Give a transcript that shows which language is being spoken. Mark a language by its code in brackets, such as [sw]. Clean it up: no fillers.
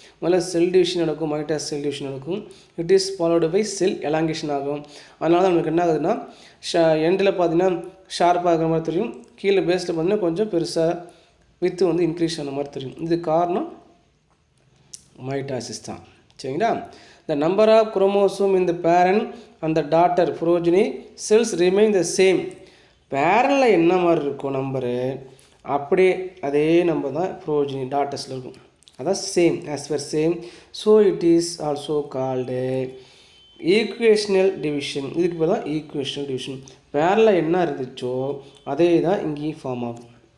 [ta] முதல்ல cell division நடக்கும், mitosis cell division நடக்கும். [en] it is followed by cell elongation [ta] ஆகும். அதனால தான் நமக்கு என்ன ஆகுதுன்னா எண்டில் பார்த்தீங்கன்னா ஷார்ப்பாக இருக்கிற மாதிரி தெரியும், கீழே பேஸில் பார்த்தீங்கன்னா கொஞ்சம் பெருசாக வித்து வந்து இன்க்ரீஸ் ஆன மாதிரி தெரியும். இது காரணம் மைட்டாசிஸ் தான். சரிங்களா? [en] The number of chromosome in the parent and the daughter progeny cells remain the same. [ta] பேரனில் என்ன மாதிரி இருக்கும் நம்பரு அப்படியே அதே நம்பர் தான் ப்ரோஜினி டாட்டர்ஸில் இருக்கும். [en] அதான் same, as per same. So it is also called equational division. [ta] இதுக்கு பேர் தான் ஈக்குவேஷனல் டிவிஷன். பேரனில் என்ன இருந்துச்சோ அதே தான் இங்கேயும் ஃபார்ம் ஆகும்.